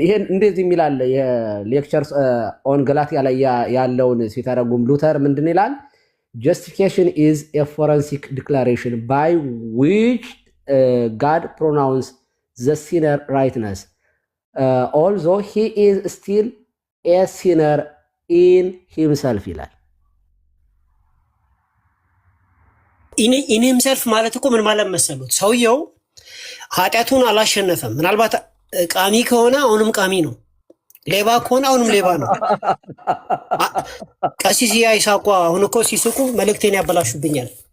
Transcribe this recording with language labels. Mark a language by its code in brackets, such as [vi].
[am] እንደዚህ የሚል አለ። የሌክቸርስ ኦን ገላትያ ላይ ያለውን ሲተረጉም ሉተር ምንድን ይላል? [en] justification is a forensic declaration by which God pronounced the sinner righteous, although he is still a sinner in himself ይላል። [am] ኢን ሂምሰልፍ ማለት እኮ ምን ማለት መሰሉት? ሰውየው ኃጢአቱን አላሸነፈም። ምናልባት ቃሚ ከሆነ አሁንም ቃሚ ነው፣ ሌባ ከሆነ አሁንም ሌባ ነው። ቀሲስ ይሳቋ አሁን እኮ ሲስቁ መልእክቴን ያበላሹብኛል።